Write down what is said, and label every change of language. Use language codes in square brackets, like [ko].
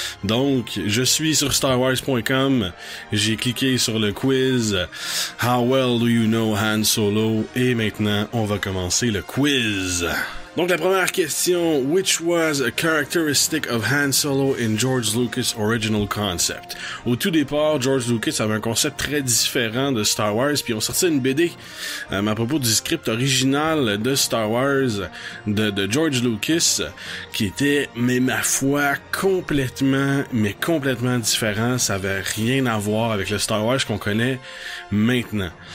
[fr] Donc je suis sur starwars.com, j'ai cliqué sur le quiz [en] How well do you know Han Solo, [fr] et maintenant on va commencer le quiz. Donc la première question, [en] which was a characteristic of Han Solo in George Lucas' original concept? [fr] Au tout départ, George Lucas avait un concept très différent de Star Wars, puis on sortit une BD à propos du script original de Star Wars de George Lucas, qui était, mais ma foi, complètement différent. Ça avait rien à voir avec le Star Wars qu'on connaît maintenant.